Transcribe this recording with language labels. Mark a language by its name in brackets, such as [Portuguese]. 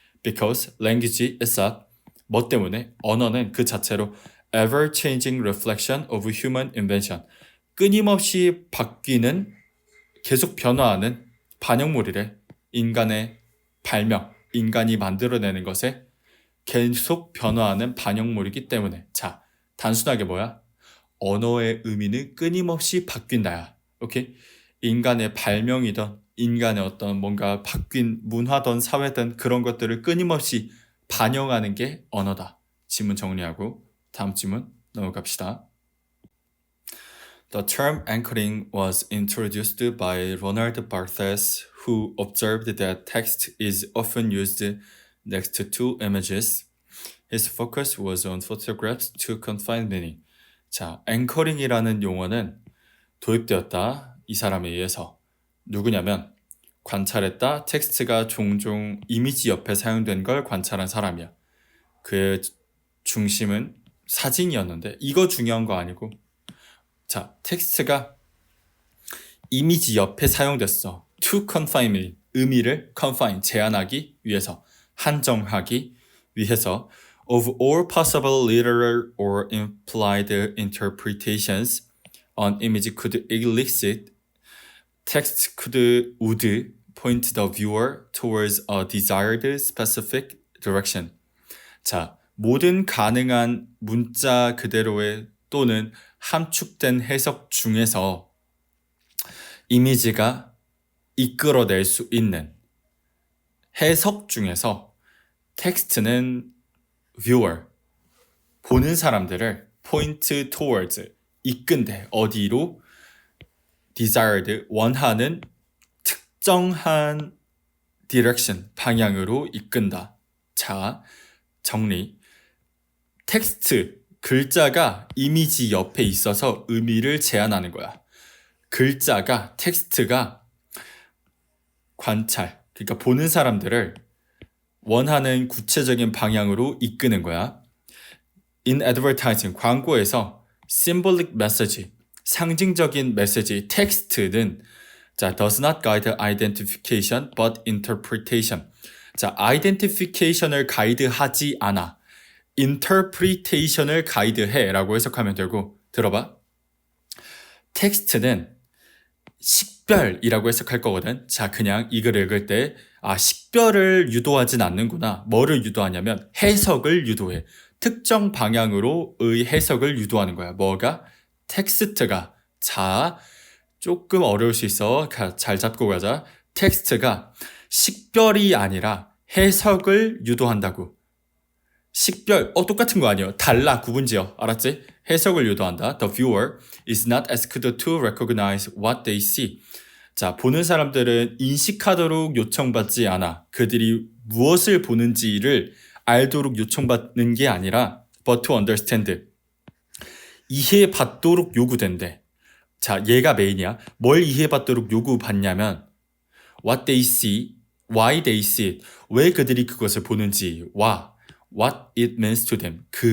[English] Because language itself, [Korean] 뭐 때문에? 언어는 그 자체로 [English] ever-changing reflection of human invention, [Korean] 끊임없이 바뀌는, 계속 변화하는 반영물이래. 인간의 발명, 인간이 만들어내는 것에 계속 변화하는 반영물이기 때문에. 자, 단순하게 뭐야? 언어의 의미는 끊임없이 바뀐다야. 오케이? 인간의 발명이든 인간의 어떤 뭔가 바뀐 문화든 사회든 그런 것들을 끊임없이 반영하는 게 언어다. 지문 정리하고 다음 지문 넘어갑시다. [English] The term anchoring was introduced by Ronald Barthes, who observed that text is often used next to images. His focus was on photographs to confine meaning. [Korean] 자, 앵커링이라는 용어는 도입되었다. 이 사람에 의해서. 누구냐면 관찰했다. 텍스트가 종종 이미지 옆에 사용된 걸 관찰한 사람이야. 그의 중심은 사진이었는데 이거 중요한 거 아니고 자, 텍스트가 이미지 옆에 사용됐어. [English] To confine me, [Korean] 의미를 [English] confine, [Korean] 제한하기 위해서, 한정하기 위해서 [English] of all possible literal or implied interpretations an image could elicit, text would point the viewer towards a desired specific direction. [Korean] 자, 모든 가능한 문자 그대로의 또는 함축된 해석 중에서 이미지가 이끌어낼 수 있는 해석 중에서 텍스트는 viewer, 보는 사람들을 [English] point towards, [Korean] 이끈대, 어디로? desired, 원하는 특정한 direction, 방향으로 이끈다. 자, 정리. 텍스트, 글자가 이미지 옆에 있어서 의미를 제한하는 거야. 글자가, 텍스트가 관찰, 그러니까 보는 사람들을 원하는 구체적인 방향으로 이끄는 거야. [English] In advertising, [Korean] 광고에서 [English] symbolic message, [Korean] 상징적인 메시지, 텍스트는 자, [English] does not guide identification but interpretation. [Korean] 자, identification을 가이드하지 않아. interpretation을 가이드해 라고 해석하면 되고, 들어봐. 텍스트는 식별이라고 해석할 거거든. 자, 그냥 이 글을 읽을 때 식별을 유도하진 않는구나. 뭐를 유도하냐면 해석을 유도해. 특정 방향으로의 해석을 유도하는 거야. 뭐가? 텍스트가. 자, 조금 어려울 수 있어. 잘 잡고 가자. 텍스트가 식별이 아니라 해석을 유도한다고. 식별, 똑같은 거 아니에요. 달라, 구분지어. 알았지? 해석을 유도한다. [English] The viewer is not asked to recognize what they see. [Korean] 자, 보는 사람들은 인식하도록 요청받지 않아. 그들이 무엇을 보는지를 알도록 요청받는 게 아니라 [English] but to understand. [Korean] 이해받도록 요구된대. 자, 얘가 메인이야. 뭘 이해받도록 요구받냐면 [English] what they see, why they see it. [Korean] 왜 그들이 그것을 보는지와 [English] what it means to them.